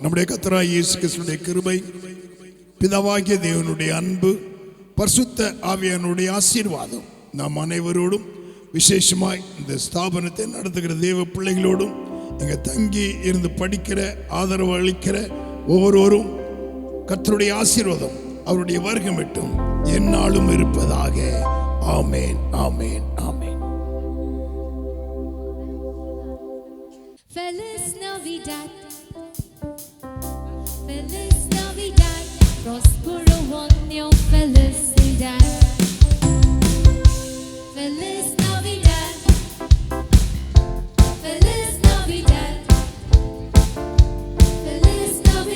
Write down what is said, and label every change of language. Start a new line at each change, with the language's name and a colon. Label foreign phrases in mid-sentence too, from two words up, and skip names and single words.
Tamil: நம்முடைய கர்த்தராகிய இயேசு கிறிஸ்துவின் கிருபை, பிதாவாகிய தேவனுடைய அன்பு, பரிசுத்த ஆவியானுடைய ஆசீர்வாதம் நாம் அனைவரோடும், விசேஷமாய் இந்த ஸ்தாபனத்தை நடத்துகிற தேவ பிள்ளைகளோடும், இங்கே தங்கி இருந்து படிக்கிற ஆதரவு அளிக்கிற ஒவ்வொருவரும் கர்த்தருடைய ஆசீர்வாதம் அவருடைய வருகை மட்டும் எந்நாளும் இருப்பதாக. ஆமென், ஆமென், ஆமென்.
Spanish: Feliz Navidad, Feliz Navidad, Prospero año, felicidad. Feliz Navidad, Feliz Navidad, Feliz